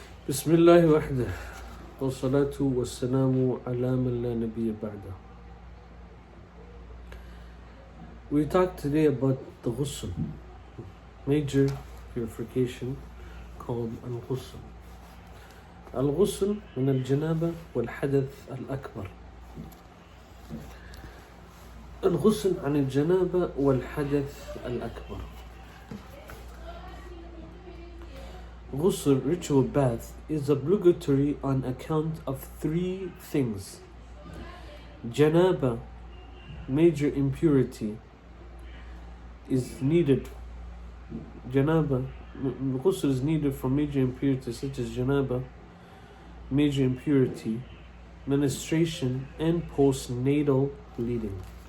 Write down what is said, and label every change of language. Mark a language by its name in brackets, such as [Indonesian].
[Arabic] بسم الله وحده والصلاة والسلام على من لا نبي بعده. [English] We talked today about the ghusl, major purification called al-ghusl. [Arabic] Al-ghusl من الجنابة والحدث الأكبر. الغسل عن الجنابة والحدث الأكبر. [English] Ghusl, ritual bath, is obligatory on account of three things. Janaba, major impurity, is needed. Janaba, ghusl is needed for major impurities such as janaba, major impurity, menstruation, and postnatal bleeding.